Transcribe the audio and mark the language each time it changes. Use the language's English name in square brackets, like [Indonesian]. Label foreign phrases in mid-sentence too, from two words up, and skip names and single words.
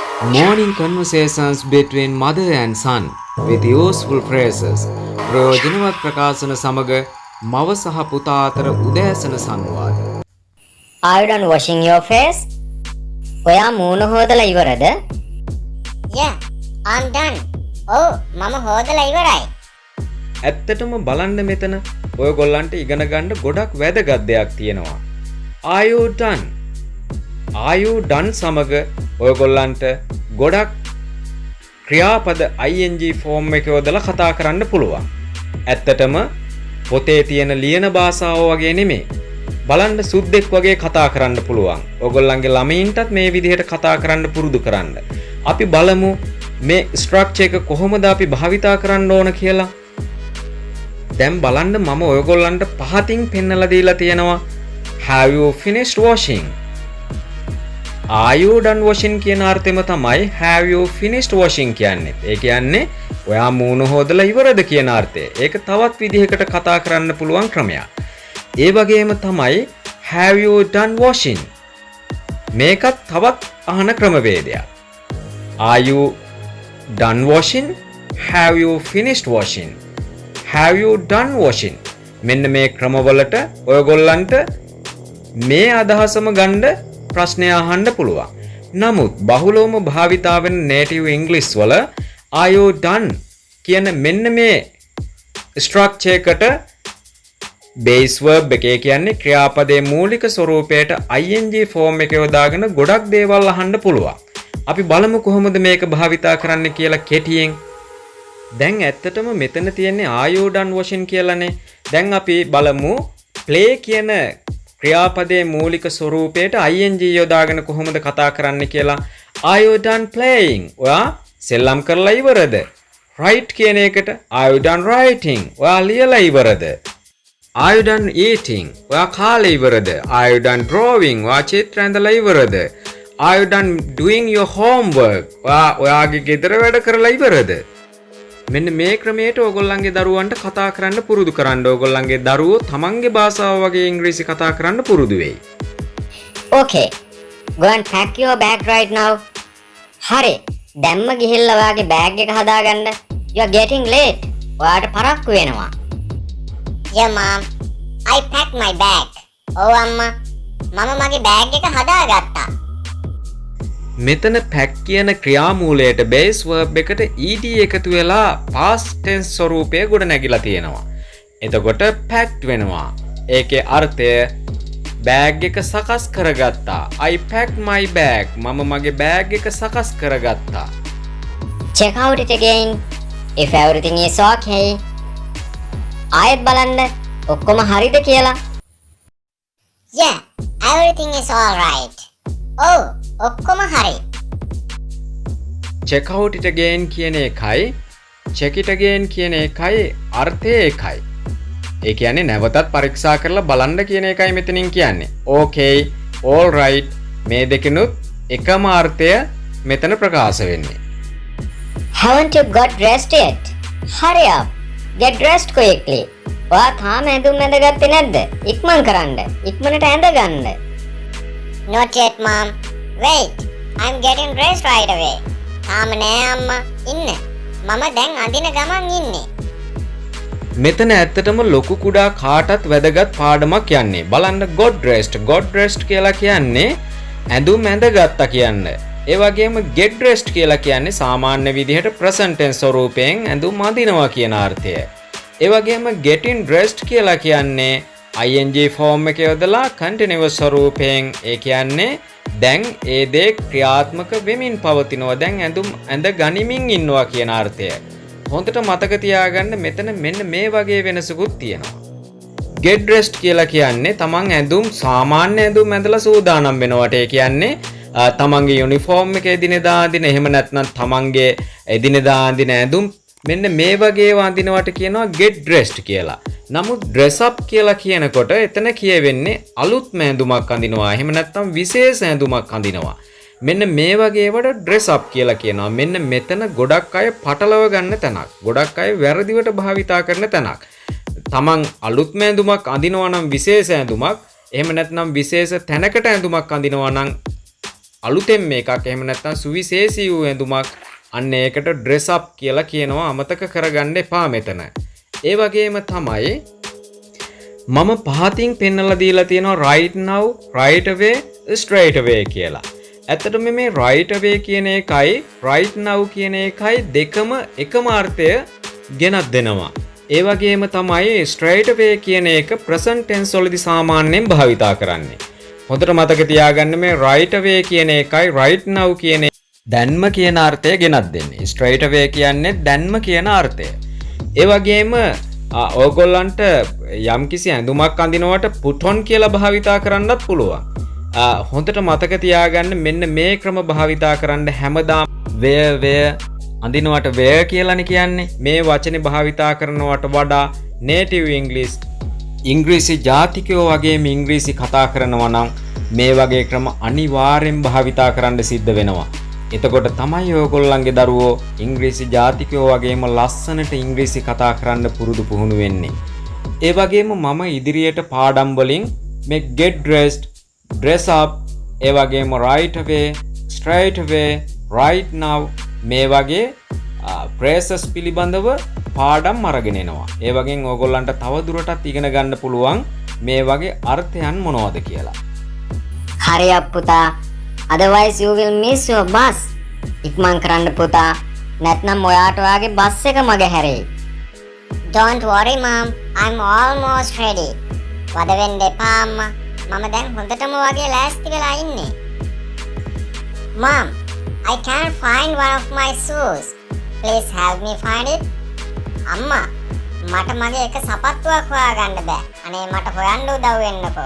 [English] Morning conversations between mother and son with useful phrases. [Sinhala] ප්‍රයෝජනවත් ප්‍රකාශන සමග මව සහ පුතා අතර උදෑසන සංවාද. [English] Are you done washing your face? [Sinhala] ඔයා මූණ හොදලා ඉවරද? [English] Yeah, I'm done. [Sinhala] Oh, මම හොදලා ඉවරයි. ඇත්තටම බලන්න මෙතන ඔයගොල්ලන්ට ඉගෙන ගන්න ගොඩක් වැදගත් දෙයක් තියෙනවා. [English] Are you done? Are you done [Sinhala] සමග ඔයගොල්ලන්ට ගොඩක් ක්‍රියාපද ing ෆෝම් එක යොදලා කතා කරන්න පුළුවන්. ඇත්තටම පොතේ තියෙන ලියන භාෂාව වගේ නෙමෙයි. බලන්න සුද්දෙක් වගේ කතා කරන්න පුළුවන්. ඔයගොල්ලන්ගේ ළමයින්ටත් මේ විදිහට කතා කරන්න පුරුදු කරන්න. අපි බලමු මේ ස්ට්‍රක්චර් එක කොහොමද අපි භාවිතා කරන්න ඕන කියලා. දැන් බලන්න මම ඔයගොල්ලන්ට පහතින් පෙන්නලා දීලා තියෙනවා. [English] Have you finished washing? Are you done washing [Sinhala] කියන අර්ථෙම තමයි [English] have you finished washing [Sinhala] කියන්නේ. ඒ කියන්නේ ඔයා මූණ හොදලා ඉවරද කියන අර්ථය. ඒක තවත් විදිහකට කතා කරන්න පුළුවන් ක්‍රමයක්. ඒ වගේම තමයි [English] have you done washing. [Sinhala] මේකත් තවත් අහන ක්‍රමවේදයක්. [English] Are you done washing? Have you finished washing? Have you done washing? [Sinhala] මෙන්න මේ ක්‍රමවලට ඔයගොල්ලන්ට මේ අදහසම ගන්න ප්‍රශ්නය අහන්න පුළුවන්. නමුත් බහුලවම භාවිතා වෙන [English] native English [Sinhala] වල [English] are you done [Sinhala] කියන මෙන්න මේ ස්ට්‍රක්චර් එකට [English] base verb [Sinhala] එකේ කියන්නේ ක්‍රියාපදයේ මූලික ස්වරූපයට ing ෆෝම් එක යොදාගෙන ගොඩක් දේවල් අහන්න පුළුවන්. අපි බලමු කොහොමද මේක භාවිතා කරන්න කියලා කෙටියෙන්. දැන් ඇත්තටම මෙතන තියෙන්නේ [English] are you done washing [Sinhala] කියලානේ. දැන් අපි බලමු play කියන ක්‍රියාපදයේ මූලික ස්වරූපයට ing යොදාගෙන කොහොමද කතා කරන්න කියලා. [English] Are you done playing? [Sinhala] ඔයා සෙල්ලම් කරලා ඉවරද? [English] Write [Sinhala] කියන එකට [English] are you done writing? [Sinhala] ඔයා ලියලා ඉවරද? [English] Are you done eating? [Sinhala] ඔයා කාලා ඉවරද? [English] Are you done drawing? [Sinhala] ඔයා චිත්‍ර ඇඳලා ඉවරද? [English] Are you done doing your homework? [Sinhala] ඔයාගේ ගෙදර වැඩ කරලා ඉවරද? මෙන්න මේ ක්‍රමයට ඕගොල්ලන්ගේ දරුවන්ට කතා කරන්න පුරුදු කරන්න. ඕගොල්ලන්ගේ දරුවෝ තමන්ගේ භාෂාව වගේ ඉංග්‍රීසි කතා කරන්න පුරුදු වෙයි. [English] Okay. Go and pack your bag right now. [Sinhala] හරි. දැම්ම ගිහිල්ලා ඔයාගේ බෑග් එක හදාගන්න. [English] You are getting late. [Sinhala] ඔයාට පරක්කු වෙනවා. [English] Yeah, mom. I packed my bag. [Sinhala] Oh, අම්මා. මම මගේ බෑග් එක හදාගත්තා. මෙතන pack කියන ක්‍රියාමූලයට [English] base verb [Sinhala] එකට ed එකතු වෙලා [English] past tense [Sinhala] ස්වරූපය ගොඩ නැගිලා තියෙනවා. එතකොට packed වෙනවා. ඒකේ අර්ථය බෑග් එක සකස් කරගත්තා. [English] I packed my bag. [Sinhala] මම මගේ බෑග් එක සකස් කරගත්තා. [English] Check out it again. If everything is okay. [Sinhala] ආයෙත් බලන්න ඔක්කොම හරිද කියලා. [English] Yeah, everything is all right. [Sinhala] Oh, ඔක්කොම හරි. [English] check out it again [Sinhala] කියන එකයි [English] check it again [Sinhala] කියන එකයි අර්ථය එකයි. ඒ කියන්නේ නැවතත් පරීක්ෂා කරලා බලන්න කියන එකයි මෙතනින් කියන්නේ. [English] Okay, all right. [Sinhala] මේ දෙකෙනුත් එකම අර්ථය මෙතන ප්‍රකාශ වෙන්නේ. [English] Haven't you got dressed yet? Hurry up. Get dressed quickly. [Sinhala] ඔයා තාම ඇඳුම් ඇඳගත්තේ නැද්ද? ඉක්මන් කරන්න. ඉක්මනට ඇඳ ගන්න. [English] Not yet, mom. Wait, I'm getting dressed right away. [Sinhala] තාම නෑ අම්මා. ඉන්න. මම දැන් අඳින ගමන් ඉන්නේ. මෙතන ඇත්තටම ලොකු කුඩා කාටත් වැදගත් පාඩමක් යන්නේ. බලන්න [English] got dressed. got dressed [Sinhala] කියලා කියන්නේ ඇඳුම් ඇඳගත්තා කියන්නේ. ඒ වගේම [English] get dressed [Sinhala] කියලා කියන්නේ සාමාන්‍ය විදිහට [English] present tense [Sinhala] ස්වරූපයෙන් ඇඳුම් අඳිනවා කියන අර්ථය. ඒ වගේම [English] getting dressed [Sinhala] කියලා කියන්නේ ing ෆෝම් එක යොදලා continuous ස්වරූපයෙන් ඒ කියන්නේ දැන් ඒ දේ ක්‍රියාත්මක වෙමින් පවතිනවා. දැන් ඇඳුම් ඇඳ ගනිමින් ඉන්නවා කියන අර්ථය. හොඳට මතක තියාගන්න මෙතන මෙන්න මේ වගේ වෙනසකුත් තියෙනවා. [English] get dressed [Sinhala] කියලා කියන්නේ තමන් ඇඳුම් සාමාන්‍ය ඇඳුම් ඇඳලා සූදානම් වෙනවට. ඒ කියන්නේ තමන්ගේ යුනිෆෝම් එක එදිනෙදා අඳින එහෙම නැත්නම් තමන්ගේ එදිනෙදා අඳින ඇඳුම් මෙන්න මේ වගේ වඳිනවට කියනවා [English] get dressed [Sinhala] කියලා. නමුත් [English] dress up [Sinhala] කියලා කියනකොට එතන කියවෙන්නේ අලුත්ම ඇඳුමක් අඳිනවා. එහෙම නැත්නම් විශේෂ ඇඳුමක් අඳිනවා. මෙන්න මේ වගේ ඒවට [English] dress up [Sinhala] කියලා කියනවා. මෙන්න මෙතන ගොඩක් අය පටලව ගන්න තැනක්. ගොඩක් අය වැරදිවට භාවිතා කරන තැනක්. තමන් අලුත්ම ඇඳුමක් අඳිනවා නම් විශේෂ ඇඳුමක්, එහෙම නැත්නම් විශේෂ තැනකට ඇඳුමක් අඳිනවා නම් අලුතෙන් මේකක් එහෙම නැත්නම් සුවිශේෂී වූ ඇඳුමක් අන්න ඒකට [English] dress up [Sinhala] කියලා කියනවා. අමතක කරගන්න එපා මෙතන. ඒ වගේම තමයි මම පහතින් පෙන්නලා දීලා තියෙනවා [English] right now, right away, straight away [Sinhala] කියලා. ඇත්තටම මේ [English] right away [Sinhala] කියන එකයි [English] right now [Sinhala] කියන එකයි දෙකම එකම අර්ථය ගෙනත් දෙනවා. ඒ වගේම තමයි [English] straight away [Sinhala] කියන එක [English] present tense [Sinhala] වලදී සාමාන්‍යයෙන් භාවිතා කරන්නේ. හොඳට මතක තියාගන්න මේ [English] right away [Sinhala] කියන එකයි [English] right now [Sinhala] කියන දැන්ම කියන අර්ථය ගෙනත් දෙන්නේ. [English] straight away [Sinhala] කියන්නේ දැන්ම කියන අර්ථය. ඒ වගේම ඕගොල්ලන්ට යම්කිසි ඇඳුමක් අඳිනවට [English] put on [Sinhala] කියලා භාවිතා කරන්නත් පුළුවන්. හොඳට මතක තියාගන්න මෙන්න මේ ක්‍රම භාවිතා කරන්න හැමදාම wear අඳිනවට wear කියලානේ කියන්නේ. මේ වචනේ භාවිතා කරනවට වඩා [English] native English [Sinhala] ඉංග්‍රීසි ජාතිකයෝ වගේම ඉංග්‍රීසි කතා කරනවා නම් මේ වගේ ක්‍රම අනිවාර්යෙන් භාවිතා කරන්න සිද්ධ වෙනවා. එතකොට තමයි ඔයගොල්ලන්ගේ දරුවෝ ඉංග්‍රීසි ජාතිකයෝ වගේම ලස්සනට ඉංග්‍රීසි කතා කරන්න පුරුදු පුහුණු වෙන්නේ. ඒ වගේම මම ඉදිරියට පාඩම් වලින් මේ [English] get dressed, dress up, [Sinhala] ඒ වගේම [English] right away, straight away, right now [Sinhala] මේ වගේ phrases පිළිබඳව පාඩම් අරගෙන එනවා. ඒ වගේම ඕගොල්ලන්ට තව දුරටත් ඉගෙන ගන්න පුළුවන් මේ වගේ අර්ථයන් මොනවද කියලා. [English] Hurry up පුතා. Otherwise you will miss your bus. [Sinhala] ඉක්මන් කරන්න පුතා. නැත්නම් ඔයාට ඔයාගේ බස් එක මග හැරෙයි. [English] Don't worry mom, I'm almost ready. [Sinhala] වද වෙන්න එපා අම්මා. මම දැන් හොඳටම වගේ ලෑස්ති වෙලා ඉන්නේ. [English] Mom, I can't find one of my shoes. Please help me find it. [Sinhala] අම්මා, මට මගේ එක සපත්තුවක් හොයාගන්න බෑ. අනේ මට හොයන්න උදව් වෙන්නකෝ.